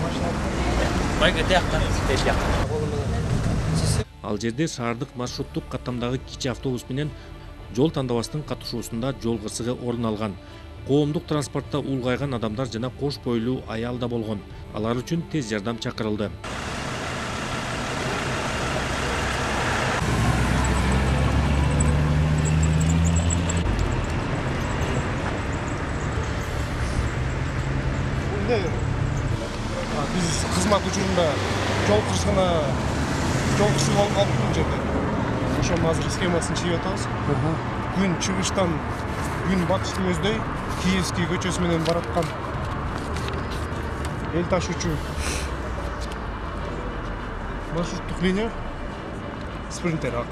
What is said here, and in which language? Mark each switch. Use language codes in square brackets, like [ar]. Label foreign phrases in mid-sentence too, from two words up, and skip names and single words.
[ky] Ал жерде шаардык маршруттук каттамдагы кичи автобус менен жол тандабастын катышуусунда жол кырсыгы орун алган. Коомдук транспортто улгайган адамдар жана кош бойлуу аял да болгон. Алар үчүн тез жардам чакырылды. Биз кызмак учурунда жол кырсыгы болуп калыптыр бул жерде. Ошонун азыр схемасын чыгып атабыз. Күн чыгыштан күн батышты көздөй Киевский көчөсү менен бараткан эл ташуучу маршруттук линия спринтер ак.